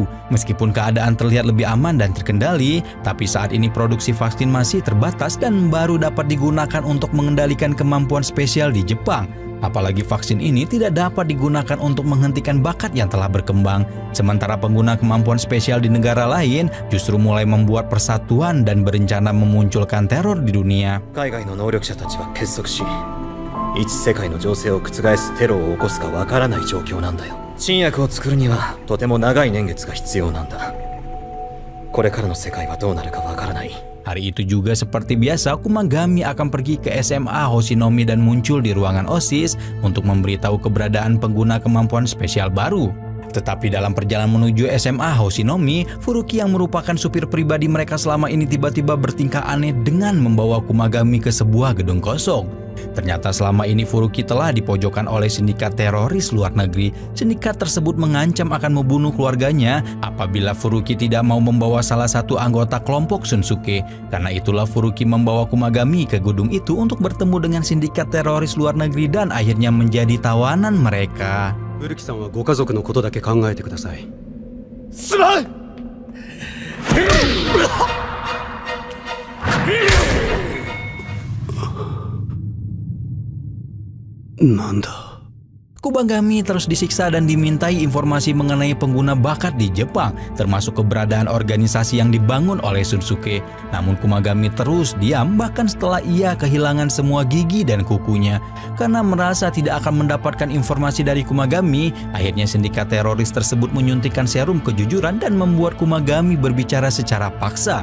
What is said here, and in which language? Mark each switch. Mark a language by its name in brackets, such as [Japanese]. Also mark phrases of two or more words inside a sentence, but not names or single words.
[Indonesian] Meskipun keadaan terlihat lebih aman dan terkendali, tapi saat ini produksi vaksin masih terbatas dan baru dapat digunakan untuk mengendalikan kemampuan spesial di Jepang. Apalagi vaksin ini tidak dapat digunakan untuk menghentikan bakat yang telah berkembang. Sementara pengguna kemampuan spesial di negara lain justru mulai membuat persatuan dan berencana memunculkan teror di dunia. [Japanese] 海外の能力者たちは結束し、一世界の情勢を覆すテロを起こすかわからない状況なんだよ。新薬を作るにはとても長い年月が必要なんだ。これからの世界はどうなるかわからない。 [Indonesian] Hari itu juga seperti biasa, Kumagami akan pergi ke SMA Hoshinomi dan muncul di ruangan OSIS untuk memberitahu keberadaan pengguna kemampuan spesial baru. Tetapi dalam perjalanan menuju SMA Hoshinomi, Furuki yang merupakan supir pribadi mereka selama ini tiba-tiba bertingkah aneh dengan membawa Kumagami ke sebuah gedung kosong. Ternyata selama ini Furuki telah dipojokkan oleh sindikat teroris luar negeri. Sindikat tersebut mengancam akan membunuh keluarganya apabila Furuki tidak mau membawa salah satu anggota kelompok Shunsuke. Karena itulah Furuki membawa Kumagami ke gedung itu untuk bertemu dengan sindikat teroris luar negeri dan akhirnya menjadi tawanan mereka. [Japanese] 古木さんはご家族のことだけ考えてください。すまん。なんだ。 [Indonesian] Kumagami terus disiksa dan dimintai informasi mengenai pengguna bakat di Jepang, termasuk keberadaan organisasi yang dibangun oleh Shunsuke. Namun Kumagami terus diam bahkan setelah ia kehilangan semua gigi dan kukunya. Karena merasa tidak akan mendapatkan informasi dari Kumagami, akhirnya sindikat teroris tersebut menyuntikkan serum kejujuran dan membuat Kumagami berbicara secara paksa.